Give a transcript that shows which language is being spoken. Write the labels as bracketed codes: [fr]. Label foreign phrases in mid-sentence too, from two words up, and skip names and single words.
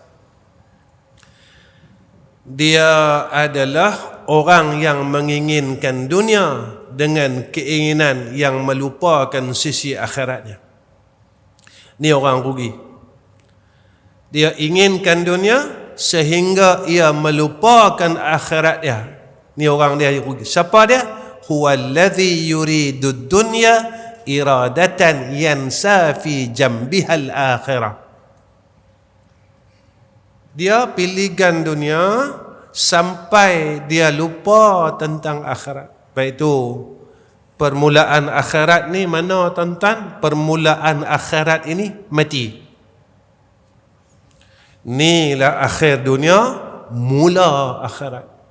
[ms] Dia adalah orang yang menginginkan dunia dengan keinginan yang melupakan sisi akhiratnya. Ni orang rugi. Dia inginkan dunia sehingga ia melupakan akhirat dia. Ni orang dia rugi. Siapa dia? [ar] هو الذي يريد الدنيا إرادة ينسى في جنبها الآخرة. [ms] Dia pilihkan dunia sampai dia lupa tentang akhirat. Baik itu permulaan akhirat ni mana tuan-tuan? Permulaan akhirat ini mati. Inilah akhir dunia, mula akhirat.